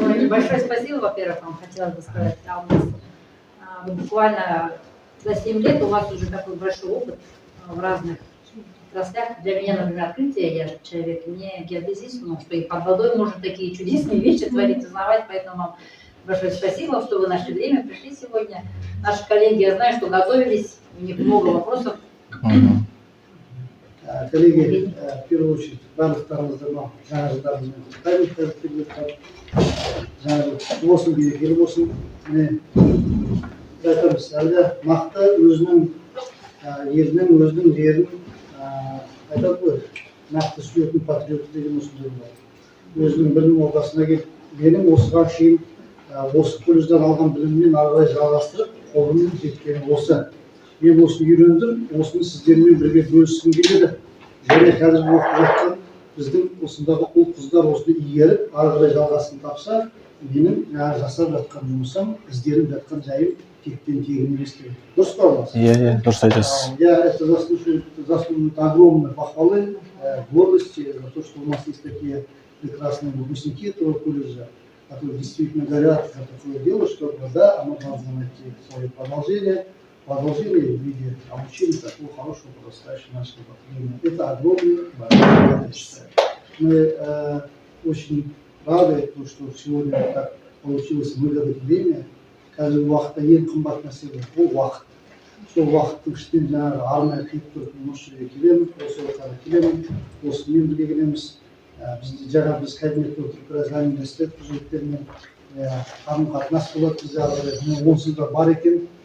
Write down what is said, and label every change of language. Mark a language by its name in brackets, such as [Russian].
[Russian] Большое спасибо, во-первых, вам хотелось бы сказать. У нас буквально за 7 лет у вас уже такой большой опыт в разных отраслях. Для меня, например, открытие, я человек не геодезист, но что и под водой можно такие чудесные вещи творить, узнавать, поэтому вам большое спасибо, что вы нашли время, пришли сегодня. Наши коллеги, я знаю, что готовились, у них много вопросов. Коллеги, в первую очередь, [Kazakh] барлықтарыңызды мынау жаңа жылдарыңызбен құттықтаймын. Жаңағы болсын, берекелі болсын. Міне айтамыз, әлгі нақты өзінің елінің, өзінің жерін айтады ғой, нақты сүйетін патриот деген осындай болады. Өзінің білім ордасына келіп, менің осыған шейін осы колледжден алған біліммен ары қарай жалғастырып, қолымның жеткені осы. Мен осыны үйрендім, осыны сіздермен бірге бөліскім келеді. Және қазір оқып жатқан біздің осындағы ұл қыздар осыны игеріп, ары қарай жалғасын тапса, менің жасап жатқан жұмысым, ізденіп жатқан жайым тектен тегін емес деген. Дұрыс па олар? Иә, дұрыс айтасыз. [Russian] Я это заслуживает огромной похвалы, гордости за то, что у нас есть такие прекрасные выпускники этого колледжа, которые действительно горят за такое дело, что да, оно должно найти свое продолжение в виде обучения такого хорошего подрастающего нашего поколения. Это огромный большой, я считаю. Мы очень рады, что сегодня так получилось выгадать время. [Kazakh] Қазір уақытта ең қымбат мәселе бұл уақыт. Сол уақыттың ішінен жаңағы арнайы қиып тұрып осы жерге келемін, осы ортаға келемін, осымен бірге келеміз. Біз кабинетте отырып біраз университет қызметтерімен қарым-қатынас болады бізде ары қарай. Онсыз да бар екен.